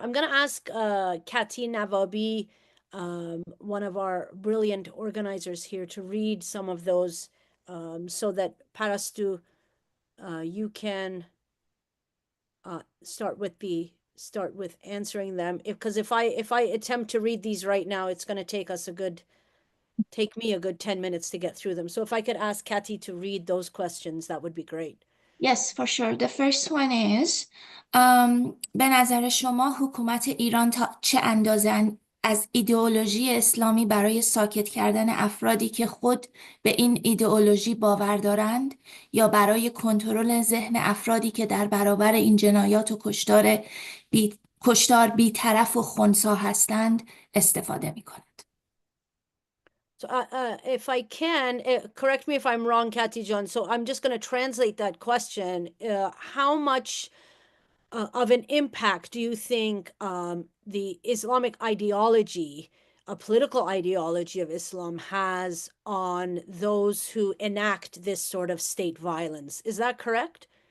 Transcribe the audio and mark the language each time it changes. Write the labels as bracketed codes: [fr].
[en] I'm going to ask Kati Navabi, one of our brilliant organizers here, to read some of those so that Parastu, you can start with answering them. Because if I attempt to read these right now, it's going to take me a good 10 minutes to get through them. So if I could ask Kati to read those questions, that would be great. Yes, for sure. The first one is [fa] به نظر شما حکومت ایران تا چه اندازه از ایدئولوژی اسلامی برای ساکت کردن افرادی که خود به این ایدئولوژی باور دارند یا برای کنترل ذهن افرادی که در برابر این جنایات و کشتار کشتار بی‌طرف و خنثی هستند استفاده می‌کند. [en] So if I can, correct me if I'm wrong, Kathy John. So I'm just going to translate that question. How much of an impact do you think the Islamic ideology, a political ideology of Islam, has on those who enact this sort of state violence? Is that correct?